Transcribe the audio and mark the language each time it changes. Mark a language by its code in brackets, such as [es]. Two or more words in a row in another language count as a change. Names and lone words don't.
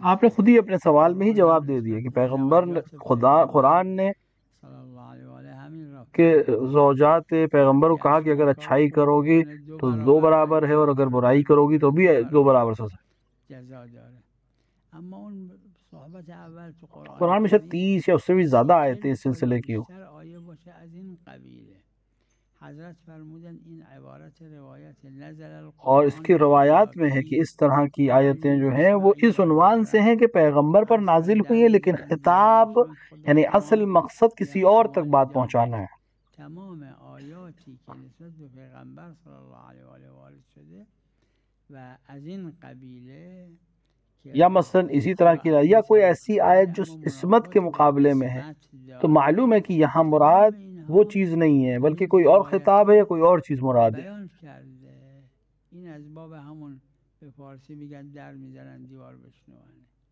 [ur] آپ نے خود ہی اپنے سوال میں ہی جواب دے دیا کہ پیغمبر نے قرآن نے [ar] صلی اللہ علیہ وآلہ [fa] همین را [ur] کہ زوجات پیغمبر کو کہا کہ اگر اچھائی کرو گی تو 2 برابر ہے اور اگر برائی کرو گی تو بھی 2 برابر سزا۔ [fa] جزا داره. اما اون صحبت اول تو [ur] قرآن میں شاید 30 یا اس سے بھی زیادہ آیتیں اس سلسلے کی ہو۔ [fa] بیشتر آیه باشه از این قبیله. حضرت فرمودن این عبارت روایت [ar] نزل القرآن [ur] اور اس کی روایات میں ہے کہ اس طرح کی آیتیں جو ہیں وہ اس عنوان سے ہیں کہ پیغمبر پر نازل ہوئی ہیں، لیکن خطاب یعنی اصل مقصد کسی اور تک بات پہنچانا ہے۔ [fa] تمام آیاتی که نسبت به پیغمبر [ar] صلی الله علیه و آله [fa] وارد شده و از این قبیله [ur] یا مثلا اسی طرح کی یا کوئی ایسی آیت جو عصمت کے مقابلے میں ہے تو معلوم ہے کہ یہاں مراد وہ چیز نہیں ہے بلکہ کوئی اور خطاب ہے یا کوئی اور چیز مراد ہے۔ [fa] بیان کرده. این از باب همون به فارسی میگن در میزنن دیوار بشنوانه.